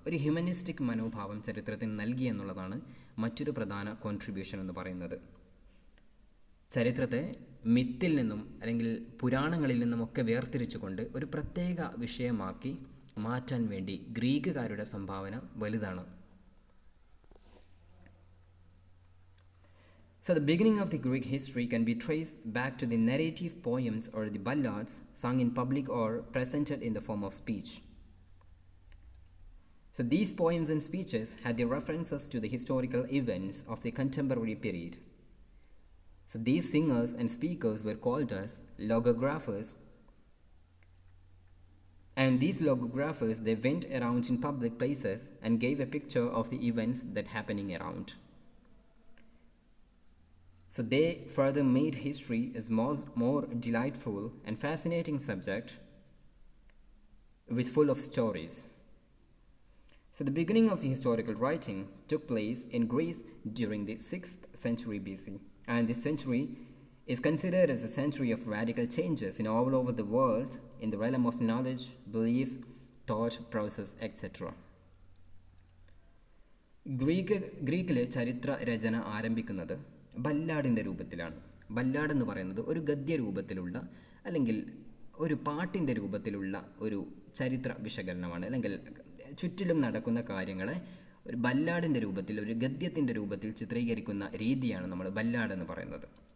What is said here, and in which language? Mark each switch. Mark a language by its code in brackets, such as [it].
[ml] ഒരു ഹ്യൂമനിസ്റ്റിക് മനോഭാവം ചരിത്രത്തിന് നൽകി എന്നുള്ളതാണ് മറ്റൊരു പ്രധാന കോൺട്രിബ്യൂഷൻ എന്ന് പറയുന്നത്. ചരിത്രത്തെ മിത്തിൽ നിന്നും അല്ലെങ്കിൽ പുരാണങ്ങളിൽ നിന്നുമൊക്കെ വേർതിരിച്ചുകൊണ്ട് ഒരു പ്രത്യേക വിഷയമാക്കി മാറ്റാൻ വേണ്ടി ഗ്രീക്കുകാരുടെ സംഭാവന വലുതാണ്. [en] So the beginning of the Greek history can be traced back to the narrative poems or the ballads sung in public or presented in the form of speech. So these poems and speeches had the references to the historical events of the contemporary period. So these singers and speakers were called as logographers. And these logographers, they went around in public places and gave a picture of the events that happening around. So they further made history as more delightful and fascinating subject with full of stories. So the beginning of the historical writing took place in Greece during the 6th century BC, and this century is considered as a century of radical changes in all over the world in the realm of knowledge, beliefs, thought, process, etc. [ml] ഗ്രീക്കിലെ ചരിത്ര രചന ആരംഭിക്കുന്നത് ബല്ലാഡിൻ്റെ രൂപത്തിലാണ്. Ballad എന്ന് പറയുന്നത് ഒരു ഗദ്യ രൂപത്തിലുള്ള അല്ലെങ്കിൽ ഒരു പാട്ടിൻ്റെ രൂപത്തിലുള്ള ഒരു ചരിത്ര വിശകലനമാണ്. അല്ലെങ്കിൽ ചുറ്റിലും നടക്കുന്ന കാര്യങ്ങളെ ഒരു ബല്ലാഡിൻ്റെ രൂപത്തിൽ, ഒരു ഗദ്യത്തിൻ്റെ രൂപത്തിൽ ചിത്രീകരിക്കുന്ന രീതിയാണ് നമ്മൾ ബല്ലാഡ് എന്ന് പറയുന്നത്.